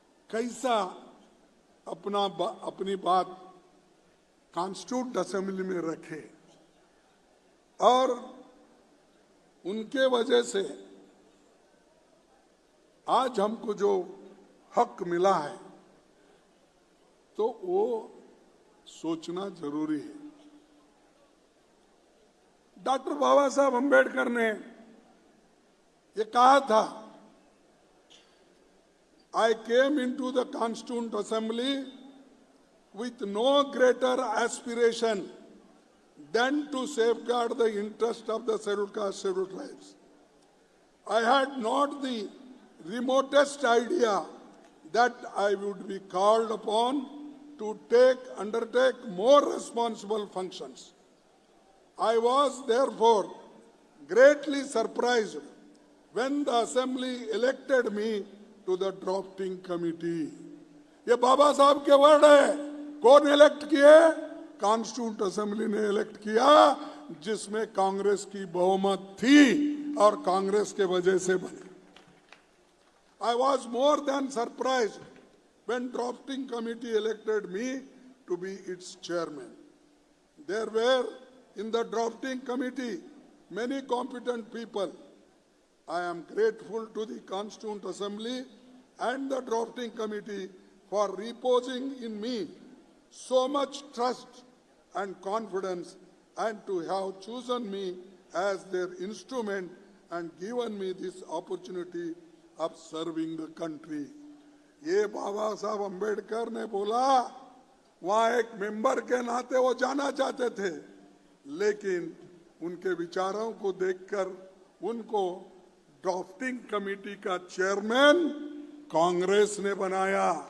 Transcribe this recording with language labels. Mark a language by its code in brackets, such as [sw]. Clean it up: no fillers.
[hi] कैसा अपनी बात कॉन्स्टिट्यूंट असेंबली में रखे, और उनके वजह से आज हमको जो हक मिला है तो वो सोचना जरूरी है। डॉक्टर बाबा साहब अंबेडकर ने ये कहा था, [en] I came into the constituent assembly with no greater aspiration than to safeguard the interest of the scheduled caste, scheduled tribes. I had not the remotest idea that I would be called upon to undertake more responsible functions. I was therefore greatly surprised when the assembly elected me to the drafting committee. [hi] ये बाबा साहब के word है। कौन elect किए? Constituent assembly ने elect किया, जिसमें कांग्रेस की बहुमत थी और कांग्रेस के वजह से बने। [en] I was more than surprised when drafting committee elected me to be its chairman. There were in the drafting committee many competent people. I am grateful to the Constituent Assembly and the drafting committee for reposing in me so much trust and confidence, and to have chosen me as their instrument and given me this opportunity of serving the country. [hi] ये बाबा साहब अंबेडकर ने बोला, वहाँ एक member के नाते वो जाना चाहते थे, लेकिन उनके विचारों को देखकर उनको ड्राफ्टिंग कमेटी का चेयरमैन कांग्रेस ने बनाया।